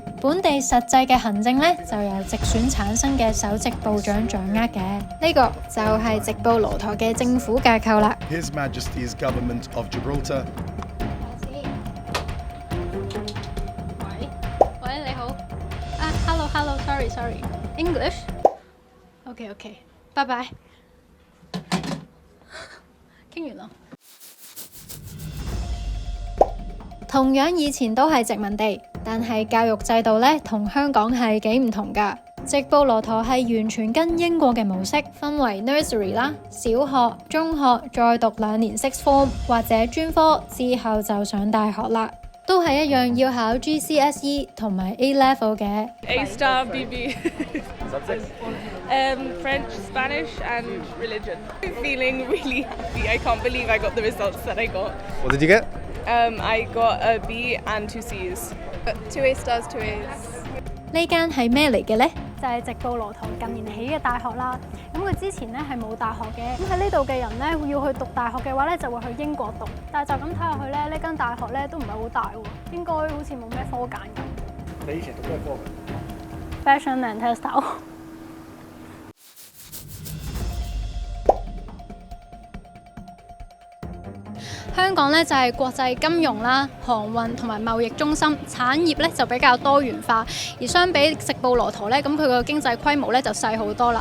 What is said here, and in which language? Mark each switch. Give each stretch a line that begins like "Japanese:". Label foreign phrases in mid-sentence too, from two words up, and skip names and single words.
Cantonese: 本地實際嘅行政咧就由直選產生嘅首席部長掌握嘅。呢個就係直布羅陀嘅政府架構啦。
English: His Majesty's Government of Gibraltar。
Cantonese: 喂，你好。
English: Hello，sorry，English。OK，拜拜。
Cantonese: 傾完啦。同樣以前都係殖民地，但係教育制度呢，同香港係幾唔同㗎。直布羅陀係完全跟英國嘅模式，分為 nursery 啦、小學、中學，再讀2年
English: sixth form
Cantonese: 或者專科，之後就上大學啦。都係一樣要考 GCSE 同埋
English: A level
Cantonese: 嘅。
English: A star BB. French, Spanish, and religion. I'm feeling really happy. I can't believe I got the results that I got. What did you get? I got a B and 2 C's. 2 A stars, 2 A's.
Cantonese: 呢間係咩嚟嘅呢？就係直布羅陀近年起嘅大學啦。咁佢之前咧係冇大學嘅。咁喺呢度嘅人咧要去讀大學嘅話咧，就會去英國讀。但係就咁睇落去咧，呢間大學咧都唔係好大喎，應該好似冇咩科揀咁。你以前讀咩科
English: ？Fashion and textile。
Cantonese: 香港咧就係國際金融啦、航運同埋貿易中心，產業咧就比較多元化。而相比直布羅陀咧，咁佢個經濟規模咧就細好多啦。